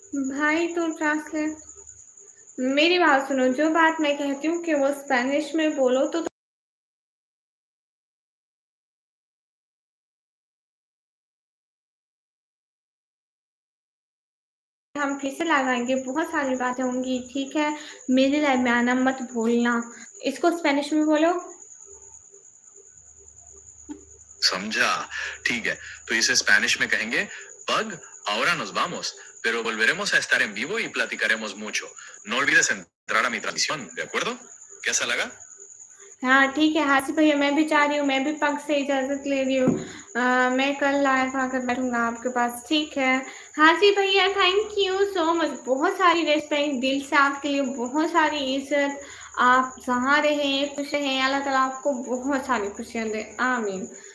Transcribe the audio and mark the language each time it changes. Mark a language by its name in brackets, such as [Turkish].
[Hindi] भाई तो ट्रांसलेट, मेरी बात सुनो, जो बात मैं कहती हूँ कि वो स्पेनिश में बोलो तो हम फिर से लगाएंगे, बहुत सारी बातें होंगी, ठीक है? मेरे लाइव में आना मत भूलना। इसको स्पेनिश में बोलो। समझा, ठीक है, तो इसे स्पेनिश में कहेंगे [Spanish] Pug, ahora nos vamos, pero volveremos a estar en vivo y platicaremos mucho. No olvides entrar a mi transmisión, ¿de acuerdo? [Hindi] ¿कैसा लगा? हाँ ठीक है हासिफ भैया, मैं भी चाह रही हूँ, मैं भी पग से इजाजत ले रही हूँ। मैं कल लाइव आकर बैठूंगा आपके पास, ठीक है? हासिफ भैया थैंक यू सो मच, बहुत सारी रिस्पेक्ट, दिल से आपके लिए बहुत सारी इज्जत। आप जहाँ रहें खुश रहें, अल्लाह ताला आपको बहुत सारी खुशियाँ दे, आमीन।